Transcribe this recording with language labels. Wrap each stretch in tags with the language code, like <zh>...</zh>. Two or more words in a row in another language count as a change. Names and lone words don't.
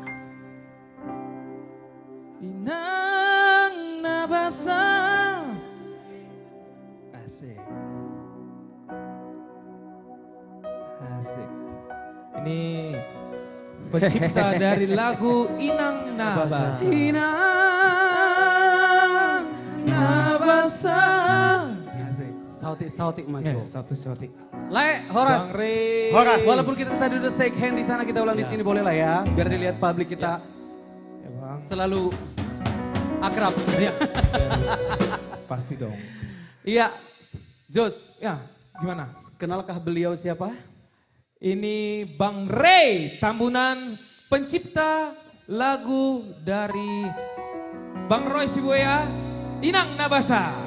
<id>Inang Nabasa. Asik. Asik. Ini pencipta dari lagu Inang Nabasa. Inang Nabasa. Asik.</id> <bbc>Sautik maco. Sautik.</bbc> <id>Le, Horas. Bang Ray. Horas. Walaupun kita tadi udah</id> <en>shake hand</en> <id>di sana, kita ulang di sini boleh lah ya, biar dilihat publik kita Ya, Bang. selalu akrab. Iya. Pasti dong. Iya, Jos, Ya, gimana? kenalkah beliau siapa? Ini Bang Ray Tambunan, pencipta lagu dari Bang Roy Siboya, Inang Nabasa.</id>